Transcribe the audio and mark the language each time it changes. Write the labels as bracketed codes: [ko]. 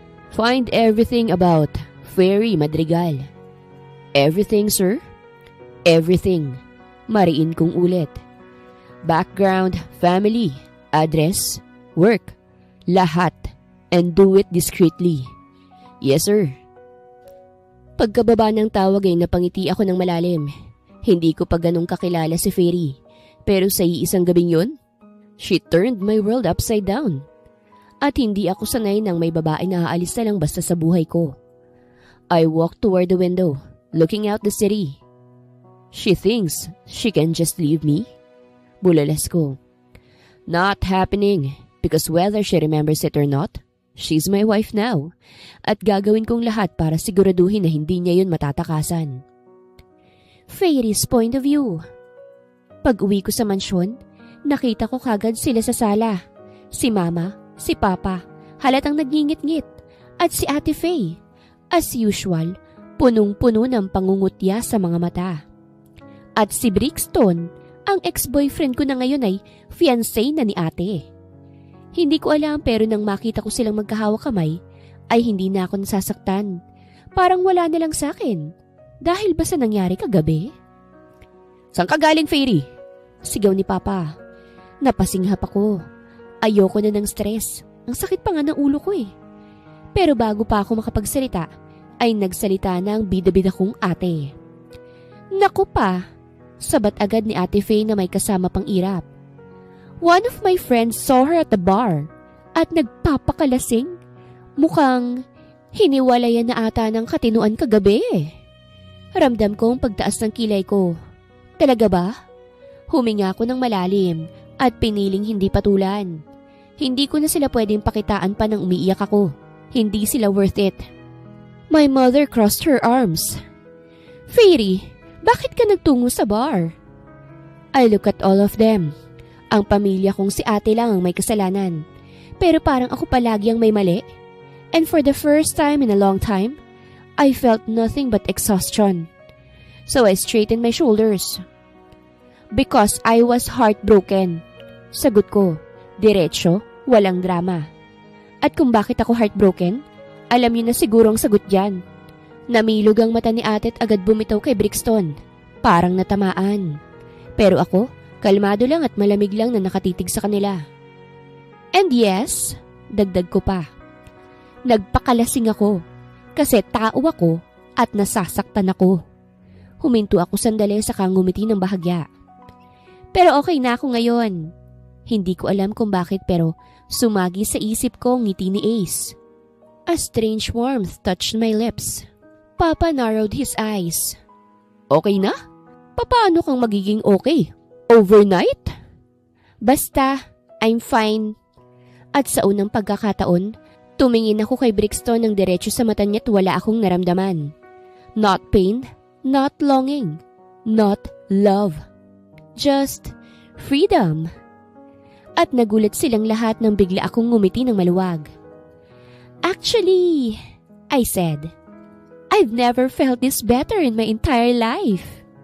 [en] Find everything about Fairy Madrigal. Everything sir? Everything. [tl] Mariin kong ulit. [en] Background, family, address, work, lahat. And do it discreetly. Yes sir. [tl] Pagkababa ng tawag ay napangiti ako ng malalim. Hindi ko pa ganong kakilala si Fairy. Pero sa iisang gabing yun, [en] she turned my world upside down. [tl] At hindi ako sanay nang may babae na aalis na lang basta sa buhay ko. [en] I walked toward the window, looking out the city. She thinks she can just leave me? [tl] Bulalas ko. [en] Not happening, because whether she remembers it or not, she's my wife now. [tl] At gagawin kong lahat para siguraduhin na hindi niya yun matatakasan. [en] Fairy's point of view. [tl] Pag-uwi ko sa mansyon, nakita ko kagad sila sa sala. Si Mama, si Papa, halatang nagngingit-ngit, at si Ate Faye. As usual, punong-puno ng pangungutya sa mga mata. At si Brixton, ang ex-boyfriend ko na ngayon ay fiancé na ni ate. Hindi ko alam pero nang makita ko silang magkahawak kamay, ay hindi na ako nasasaktan. Parang wala na lang sa akin. Dahil ba sa nangyari kagabi? Saan ka galing, Fairy? Sigaw ni Papa. Napasinghap ako. Ayoko na ng stress. Ang sakit pa nga ng ulo ko eh. Pero bago pa ako makapagsalita, ay nagsalita na ang bida-bida kong ate. Naku pa, sabat agad ni Ate Faye na may kasama pang irap. [en] One of my friends saw her at the bar [tl] at nagpapakalasing. Mukhang hiniwalayan na ata ng katinuan kagabi. Ramdam ko ang pagtaas ng kilay ko. Talaga ba? Huminga ako ng malalim at piniling hindi patulan. Hindi ko na sila pwedeng pakitaan pa nang umiiyak ako. Hindi sila worth it. [en] My mother crossed her arms. [tl] Fairy, bakit ka nagtungo sa bar? [en] I look at all of them. [tl] Ang pamilya kong si ate lang ang may kasalanan. Pero parang ako palagi ang may mali. [en] And for the first time in a long time, I felt nothing but exhaustion. So I straightened my shoulders. Because I was heartbroken. [tl] Sagot ko, diretso, walang drama. At kung bakit ako heartbroken, alam niyo na siguro ang sagot dyan. Namilog ang mata ni ate at agad bumitaw kay Brixton. Parang natamaan. Pero ako, kalmado lang at malamig lang na nakatitig sa kanila. [en] And yes, [tl] dagdag ko pa. Nagpakalasing ako. Kasi tao ako at nasasaktan ako. Huminto ako sandali sa ngumiti ng bahagya. Pero okay na ako ngayon. Hindi ko alam kung bakit pero sumagi sa isip ko ang ngiti ni Ace. [en] A strange warmth touched my lips. Papa narrowed his eyes. [tl] Okay na? Paano kang magiging okay? [en] Overnight? Basta, I'm fine. [tl] At sa unang pagkakataon, tumingin ako kay Brixton ng diretso sa mata niya at wala akong naramdaman. [en] Not pain, not longing, not love. Just freedom. [tl] At nagulat silang lahat nang bigla akong ngumiti ng maluwag. [en] Actually, I said, I've never felt this better in my entire life.